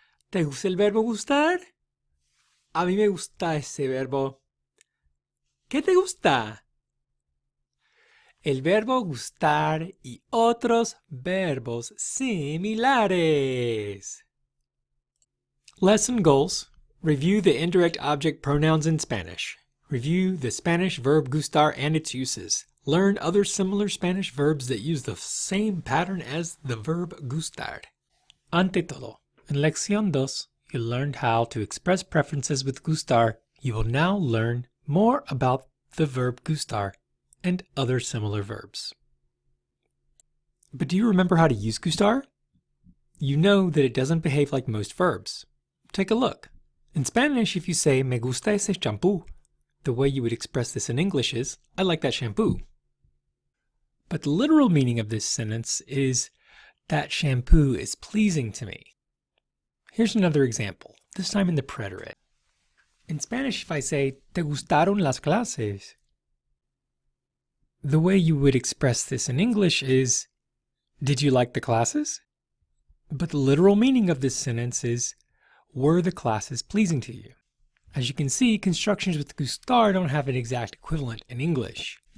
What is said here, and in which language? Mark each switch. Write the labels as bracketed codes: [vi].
[es] ¿Te gusta el verbo gustar? A mí me gusta ese verbo. ¿Qué te gusta? El verbo gustar y otros verbos similares. [en] Lesson goals. Review the indirect object pronouns in Spanish. Review the Spanish verb gustar and its uses. Learn other similar Spanish verbs that use the same pattern as the verb gustar. [es] Ante todo, [en] in Lección 2, you learned how to express preferences with gustar. You will now learn more about the verb gustar and other similar verbs. But do you remember how to use gustar? You know that it doesn't behave like most verbs. Take a look. In Spanish, if you say, [es] me gusta ese shampoo, [en] the way you would express this in English is, I like that shampoo. But the literal meaning of this sentence is, that shampoo is pleasing to me. Here's another example, this time in the preterite. In Spanish, if I say, [es] ¿te gustaron las clases? [en] The way you would express this in English is, did you like the classes? But the literal meaning of this sentence is, were the classes pleasing to you? As you can see, constructions with gustar don't have an exact equivalent in English.